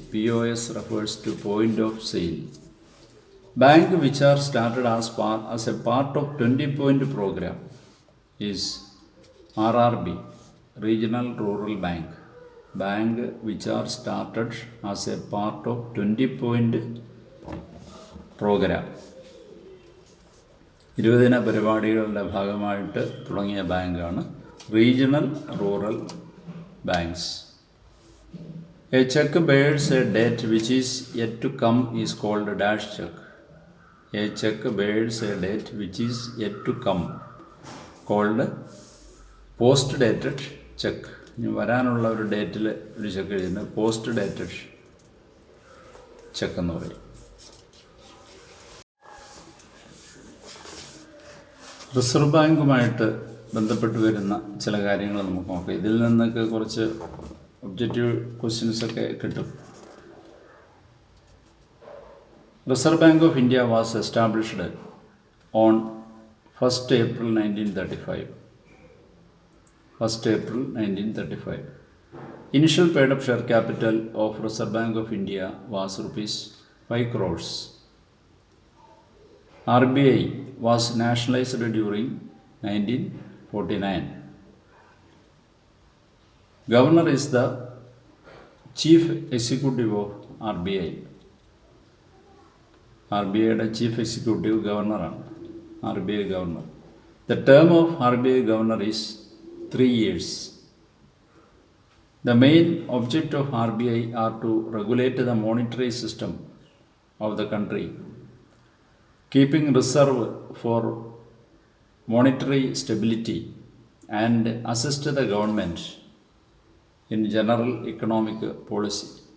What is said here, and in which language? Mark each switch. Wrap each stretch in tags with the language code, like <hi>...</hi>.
<en>POS refers to point of sale. Bank which are started as a part of 20-point program is RRB, Regional Rural Bank. Bank which are started as a part of 20-point program.</en> <ml>20 പരിപാടികളുടെ ഭാഗമായിട്ട് തുടങ്ങിയ ബാങ്കാണ് regional rural banks.</ml> <en>A check bears a debt which is yet to come is called a dash check. A check bears a debt which is yet to come called post dated check.</en> <ml>ഇനി വരാനുള്ള ഒരു ഡേറ്റിൽ ഒരു check എഴുതുന്നത് post dated cheque എന്ന് പറയും. Reserve ബാങ്കുമായിട്ട് ബന്ധപ്പെട്ട് വരുന്ന ചില കാര്യങ്ങൾ നമുക്ക് നോക്കാം. ഇതിൽ നിന്നൊക്കെ കുറച്ച് ഒബ്ജക്റ്റീവ് ക്വസ്റ്റ്യൻസൊക്കെ കിട്ടും.</ml> <en>Reserve Bank of India was established on 1st April 1935. 1st April 1935. Initial paid up share capital of Reserve Bank of India was rupees 5 crores. RBI was nationalized during 1949. Governor is the Chief Executive of RBI.</en> <ml>RBIയുടെ chief executive ഗവർണറാണ്.</ml> <en>RBI governor. The term of RBI governor is 3 years. The main object of RBI are to regulate the monetary system of the country, keeping reserve for monetary stability and assist the government in general economic policy.</en>